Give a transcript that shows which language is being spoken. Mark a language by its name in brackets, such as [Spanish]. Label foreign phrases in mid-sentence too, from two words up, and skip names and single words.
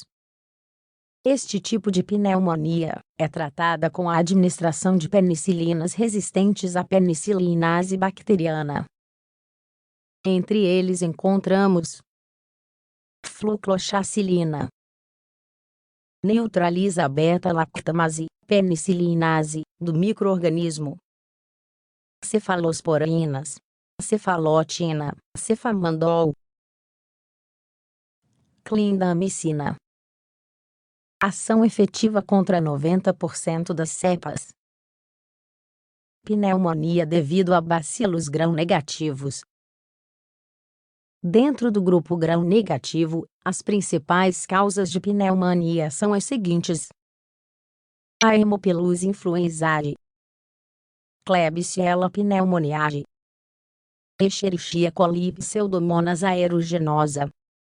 [Portuguese] Este tipo de pneumonia é tratada com a administração de penicilinas resistentes à penicilinase bacteriana. Entre eles encontramos flucloxacilina, neutraliza a beta-lactamase, penicilinase, do micro-organismo, cefalosporinas, cefalotina, cefamandol, clindamicina. Ação efetiva contra 90% das cepas. Pneumonia devido a bacilos gram-negativos. Dentro do grupo gram-negativo, as principais causas de pneumonia são as seguintes: a Haemophilus influenzae, Klebsiella pneumoniae, Escherichia coli e Pseudomonas aeruginosa.